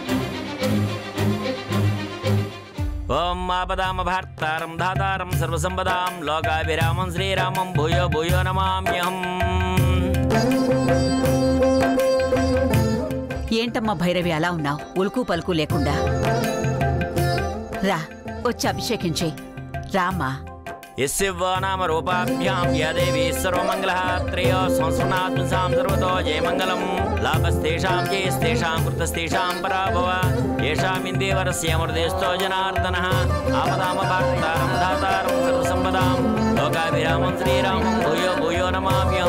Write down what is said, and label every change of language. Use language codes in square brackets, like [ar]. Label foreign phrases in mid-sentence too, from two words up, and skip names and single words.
[sa] ఓం ఆపదామ భార్తారం ధాతారం సర్వసంపదాం లోకాభిరామం శ్రీరామం భూయో భూయో నమామ్యహం. [te] ఏంటమ్మా భైరవి అలా ఉన్నావు? ఉలుకు పలుకు లేకుండా రా, వచ్చి అభిషేకించే రామా. [sa] यस्यवा नाम रूपाभ्यां या देवी सर्वमंगलः त्रयो संस्मरणात्मसां सर्वतो जयमंगलम् लाभस्तेषां जयस्तेषां कृतस्तेषां पराभव येषामिन्देवरस्य मृदेस्तो जनार्दनः आपदामपार्तारं दातारं सर्वसम्पदां लोकाभिरामं श्रीरामं भूयो भूयो नमाम्यहम्.